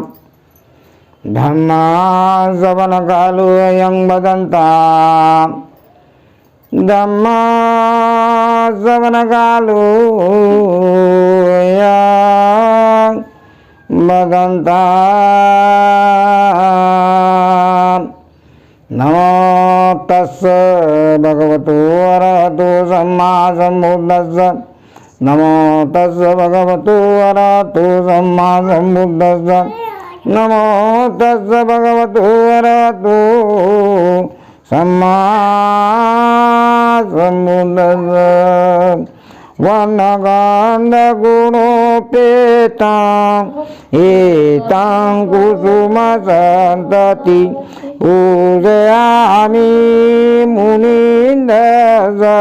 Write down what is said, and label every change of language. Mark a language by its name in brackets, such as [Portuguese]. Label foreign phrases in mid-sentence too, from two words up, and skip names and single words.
[Pali] धम्मा श्रवणकालो अयं वदन्ताम्। धम्मा श्रवणकालो अयं वदन्ताम्। नमो तस्स भगवतो अरहतो सम्मा सम्बुद्धस्स। नमो तस्स भगवतो अरहतो सम्मा सम्बुद्धस्स। नमो तस् भगवतो अरहतो सम्मा सम्बुद्धस्स वर्णगन्धगुणोपेतां एतां कुसुमसन्तति पूजयामि मुनीन्द्रस्स